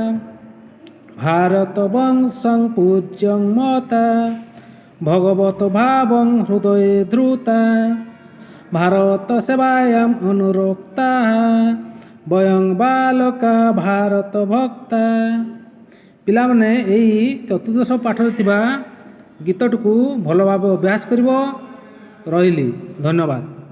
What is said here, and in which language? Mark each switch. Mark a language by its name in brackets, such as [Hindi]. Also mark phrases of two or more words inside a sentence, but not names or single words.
[Sanskrit] भारतवंशं पूज्यं मता भगवत भावं हृदये धृता भारत सेवायाम् अनुरक्ता वयं बालका भारत भक्ता। [Odia] ପିଲା ମାନେ ଏହି ଚତୁର୍ଦ୍ଦଶ ପାଠରେ ଥିବା ଗୀତଟି ଭଲ ଭାବ ଅଭ୍ୟାସ କରିବ। ରହିଲି, ଧନ୍ୟବାଦ।